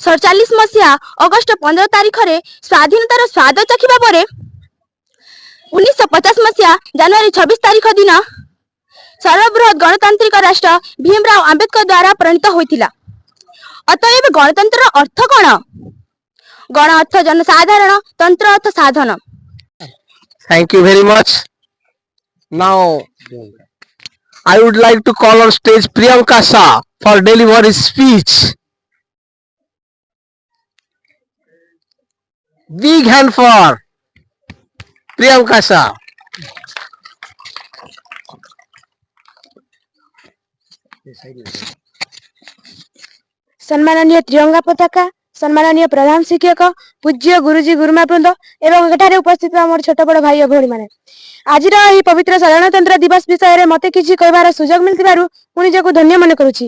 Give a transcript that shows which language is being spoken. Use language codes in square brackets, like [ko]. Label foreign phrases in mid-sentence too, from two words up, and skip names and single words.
[or] ସତଚାଳିଶ ମସିହା ଅଗଷ୍ଟ 15 ତାରିଖରେ ସ୍ୱାଧୀନତାର ସ୍ୱାଦ ଚାଖିବା ପରେ 1950 ମସିହା ଜାନୁଆରୀ 26 ତାରିଖ ଦିନ ସର୍ବବୃହତ ଗଣତାନ୍ତ୍ରିକ ରାଷ୍ଟ୍ର ଭୀମରାଓ ଆମ୍ବେଦକର ଦ୍ୱାରା ପ୍ରଣୀତ ହୋଇଥିଲା। ଅତଏବ ଗଣତନ୍ତ୍ରର ଅର୍ଥ କ'ଣ? ଗଣ ଅର୍ଥ ଜନସାଧାରଣ, ତନ୍ତ୍ର ଅର୍ଥ ସାଧନ। [en] Thank you very much. Now, I would like to call on stage Priyanka Shah for deliver his speech. Big hand for Priyanka Shah. [or] ସମ୍ମାନନୀୟ ତ୍ରିରଙ୍ଗା ପତାକା, ସମ୍ମାନନୀୟ ପ୍ରଧାନ ଶିକ୍ଷକ, ପୂଜ୍ୟ ଗୁରୁଜୀ ଗୁରୁମାବୃନ୍ଦ ଏବଂ ଏଠାରେ ଉପସ୍ଥିତ ଆମର ଛୋଟ ବଡ଼ ଭାଇ ଓ ଭଉଣୀମାନେ, ଆଜିର ଏହି ପବିତ୍ର ସାଧାରଣତନ୍ତ୍ର ଦିବସ ବିଷୟରେ ମୋତେ କିଛି କହିବାର ସୁଯୋଗ ମିଳିଥିବାରୁ ମୁଁ ନିଜକୁ ଧନ୍ୟ ମନେ କରୁଛି।